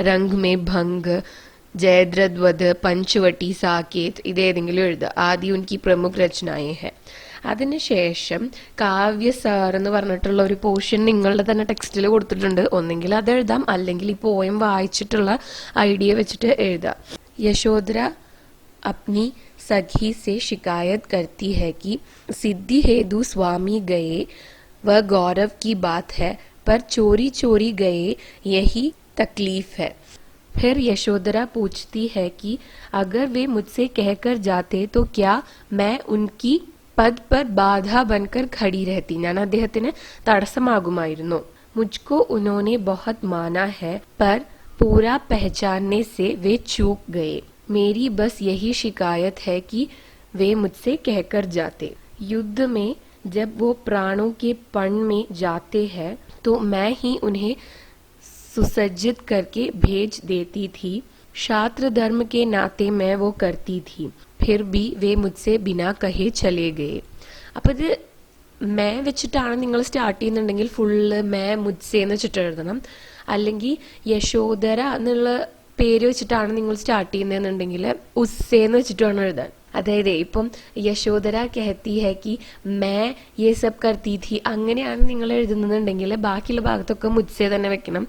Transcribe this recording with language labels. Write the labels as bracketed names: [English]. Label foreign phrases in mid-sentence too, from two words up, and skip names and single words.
[Malayalam] രംഗ് മേ ഭംഗ്, ജയദ്രഥ്, പഞ്ചവട്ടി, സാകേത് ഇതേതെങ്കിലും എഴുതുക. [Hindi] ആദ്യം उनकी प्रमुख रचनाएँ हैं. [Malayalam] അതിനുശേഷം കാവ്യസാർ എന്ന് പറഞ്ഞിട്ടുള്ള ഒരു പോർഷൻ നിങ്ങളുടെ തന്നെ ടെക്സ്റ്റിൽ കൊടുത്തിട്ടുണ്ട്. ഒന്നെങ്കിൽ അത് എഴുതാം, അല്ലെങ്കിൽ ഈ പോയം വായിച്ചിട്ടുള്ള ഐഡിയ വെച്ചിട്ട് എഴുതാം. [Hindi] യശോധര अपनी सखी से शिकायत करती है कि सिद्धि हेतु स्वामी गए, वह गौरव की बात है, पर चोरी चोरी गए, यही तकलीफ है. फिर यशोधरा पूछती है कि अगर वे मुझसे कहकर जाते तो क्या मैं उनकी पद पर बाधा बनकर खड़ी रहती. [Malayalam] ഞാൻ അദ്ദേഹത്തിന് തടസ്സമാകുമായിരുന്നു. [Hindi] मुझको उन्होंने बहुत माना है, पर पूरा पहचानने से वे चूक गए. मेरी बस यही शिकायत है कि वे मुझसे कहकर जाते. युद्ध में जब वो प्राणों के पण में जाते हैं तो मैं ही उन्हें सुसज्जित करके भेज देती थी. छात्र धर्म के नाते मैं वो करती थी. फिर भी वे मुझसे बिना कहे चले गए. [Malayalam] അപ്പോൾ ഇത് മേ വെച്ചിട്ടാണ് നിങ്ങൾ സ്റ്റാർട്ട് ചെയ്യുന്നുണ്ടെങ്കിൽ ഫുള്ള് [Hindi] मैं मुझसे [Malayalam] എന്ന് വെച്ചിട്ട് എഴുതണം. അല്ലെങ്കിൽ യശോധര എന്നുള്ള പേര് വെച്ചിട്ടാണ് നിങ്ങൾ സ്റ്റാർട്ട് ചെയ്യുന്നതെന്നുണ്ടെങ്കിൽ ഉസ്സേന്ന് വെച്ചിട്ട് വേണം എഴുതാൻ. അതായത് ഇപ്പം [Hindi] यशोधरा कहती है कि मैं ये सब करती थी [Malayalam] അങ്ങനെയാണ് നിങ്ങൾ എഴുതുന്നുണ്ടെങ്കിൽ ബാക്കിയുള്ള ഭാഗത്തൊക്കെ മുദ്സേ തന്നെ വെക്കണം.